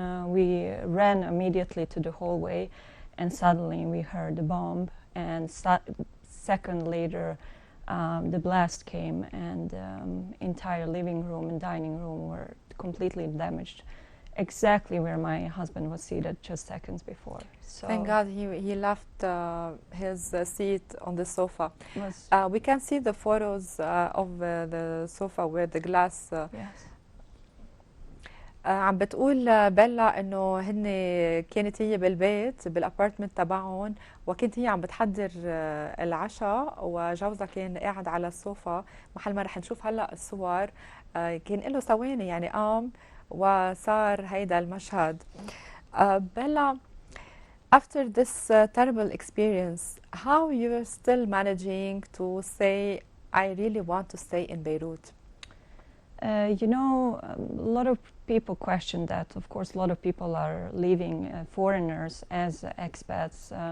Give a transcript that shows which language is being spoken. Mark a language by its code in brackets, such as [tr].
[en] We ran immediately to the hallway and suddenly we heard the bomb, and second later the blast came and entire living room and dining room were completely damaged, exactly where my husband was seated just seconds before. So thank God he left his seat on the sofa. We can see the photos of the sofa where the glass yes. [ar] عم بتقول بيلا انه هن كانت هي بالبيت بالابارتمنت تبعهم، وكنت هي عم بتحضر العشاء وجوزها كان قاعد على السوفا. محل ما رح نشوف هلا الصور كان له ثواني يعني قام وصار هيدا المشهد. [en] بيلا, after this terrible experience, how you are still managing to say I really want to stay in Beirut? You know, a lot of people question that. Of course, a lot of people are leaving, foreigners as expats.